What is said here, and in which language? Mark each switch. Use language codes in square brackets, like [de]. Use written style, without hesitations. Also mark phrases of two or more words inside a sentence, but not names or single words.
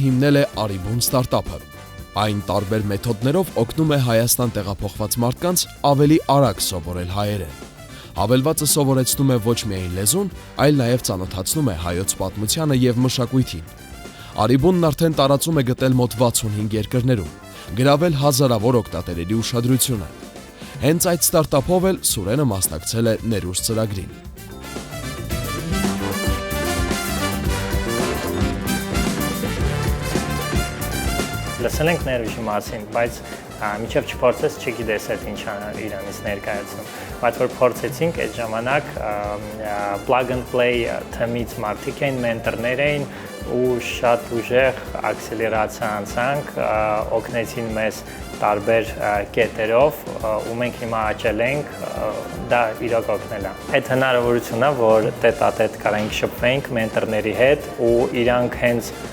[hy] հիմնել է Արիբուն ստարտափը։ Այն տարբեր մեթոդներով օգնում է Հայաստան տեղափոխված մարդկանց ավելի արագ սովորել հայերեն։ Հավելվածը սովորեցնում է ոչ միայն լեզուն, այլ նաև ծանոթացնում է հայոց պատմությանը եւ մշակույթին։ Արիբունն արդեն տարածում է գտել մոտ 65 երկրներում, գրավել հազարավոր օգտատերերի ուշադրությունը։ Հենց այդ ստարտափով էլ Սուրենը մասնակցել է Ներուժ ծրագրին։ Լսել ենք Ներուժի մասին, բայց մինչև չփորձես չգիտես այդ ինչ իրանից ներկայացնում։ Բայց որ փորձեցինք այդ ժամանակ plug and play թեմից մարդիկ էին, մենտորներ էին ու շատ ուժեղ ակսելերացիա անցանք, օգնեցին մեզ տարբեր կետերով ու մենք հիմա աճել ենք, դա իրոք օգնել է։ Այդ հնարավորությունն է, որ տետ-ա-տետ կարանք շփվենք մենտորների հետ ու իրանք հենց